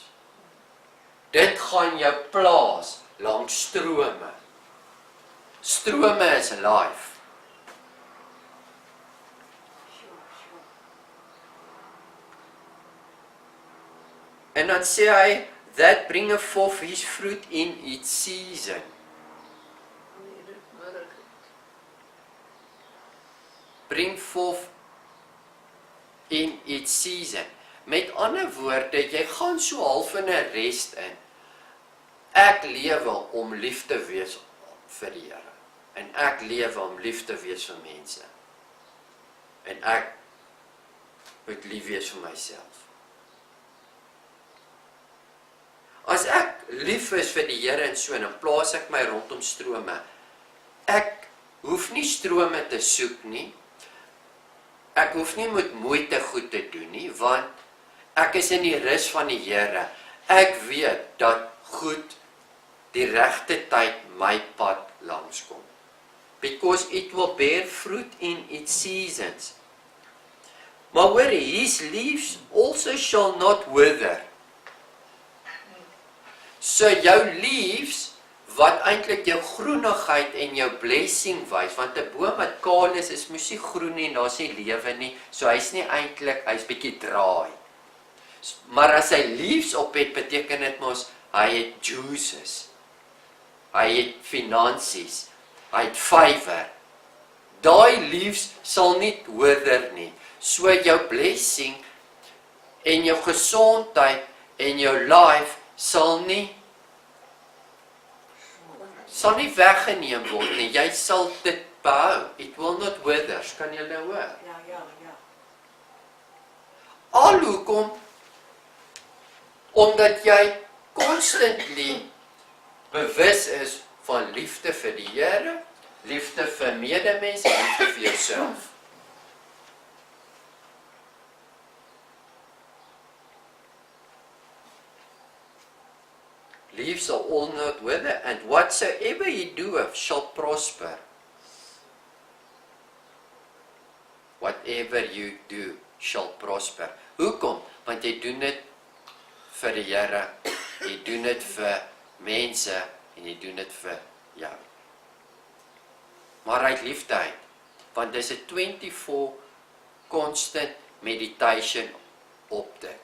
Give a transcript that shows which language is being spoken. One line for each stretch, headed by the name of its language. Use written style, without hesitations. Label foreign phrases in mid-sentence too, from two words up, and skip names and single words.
Afrikaans: Dit gaan jou plaas langs strome. Strome is life. En dan sê hy,
English: that bringeth forth his fruit in its season.
Afrikaans: Nee, dit merk.
English: Bring forth in its season.
Afrikaans: Met ander woorde, jy gaan so half in 'n rest in. Ek lewe om lief te wees vir die Here. En ek lewe om lief te wees vir mense. En ek moet lief wees vir myself. As ek lief is vir die Here en so, dan plaas ek my rondom strome. Ek hoef nie strome te soek nie. Ek hoef nie met moeite goed te doen nie, want ek is in die rus van die Here. Ek weet dat goed die regte tyd my pad langskom.
English: Because it will bear fruit in its seasons.
Afrikaans: Maar hoor,
English: his leaves also shall not wither.
Afrikaans: So jou leaves, wat eintlik jou groenigheid en jou blessing wys, want 'n boom wat kaal is mos nie groen nie, daar's nie lewe nie, so hy's nie eintlik, hy's bietjie draai. Maar as hy leaves op het, beteken dit mos, hy het juices, hy het finansies, hy het favor. Daai leaves sal nie wither nie. So jou blessing en jou gesondheid en jou life sal nie weggeneem word nie. Jy sal dit behou.
English: It will not wither.
Afrikaans: Kan jy nou hoor? Ja. Al hoekom? Omdat jy constantly bewus is van liefde vir die Here, liefde vir medemense, liefde vir jouself.
English: Leaves are all not wither, and whatsoever you do shall prosper. Whatever you do shall prosper.
Afrikaans: Hoekom? Want jy doen dit vir die Here, jy doen dit vir mense en jy doen dit vir jou. Maar uit liefde, want dis 'n 24
English: constant meditation
Afrikaans: op dit.